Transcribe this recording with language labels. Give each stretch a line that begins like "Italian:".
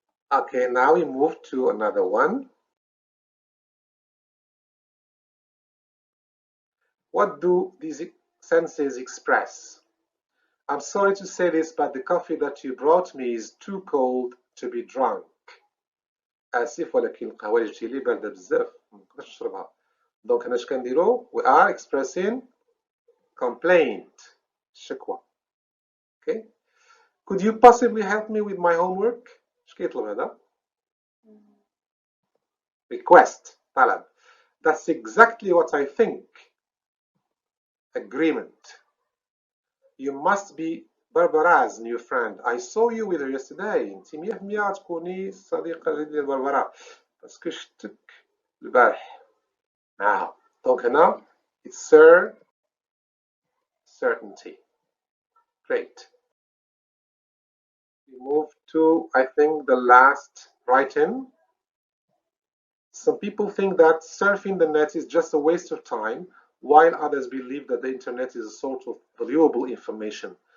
English: Okay, now we move to another one. What do these senses express? I'm sorry to say this, but the coffee that you brought me is too cold to be drunk.
Arabic: آسف ولكن القهوة اللي جبتي لي باردة بزاف ما نقدرش نشربها. دونك هنا اش كنديرو؟
English: We are expressing complaint.
Arabic: شكوى.
English: Okay. Could you possibly help me with my homework?
Arabic: ايش كيطلب هذا؟
English: Request.
Arabic: طلب.
English: That's exactly what I think. Agreement. You must be Barbara's new friend. I saw you with her yesterday.
Arabic: انت 100% تكوني الصديقة الجديدة لبربرا. باسكو شفتك البارح.
English: Now.
Arabic: Donc هنا
English: it's certainty. Great. We move to, I think, the last write-in. Some people think that surfing the net is just a waste of time, while others believe that the internet is a source of valuable information.